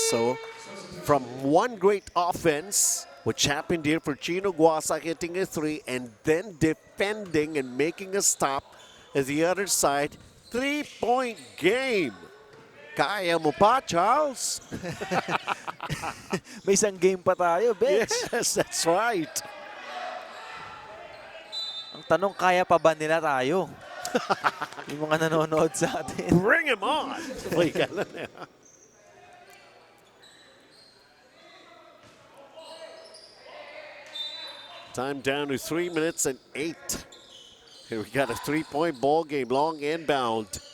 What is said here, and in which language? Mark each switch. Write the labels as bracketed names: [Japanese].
[English] So, from one great offense, which happened here for Chino Guasa hitting a three, and then defending and making a stop at the other side, 3-point game. [Filipino] Kaya mo pa, Charles? May isang game pa tayo, Bench. [English] Yes, that's right. [Filipino] Ang tanong, kaya pa ba nila tayo? Yung mga nanonood sa atin. [English] Bring him on! Wait, time down to 3 minutes and 8. Here we got a 3-point ball game, long inbound.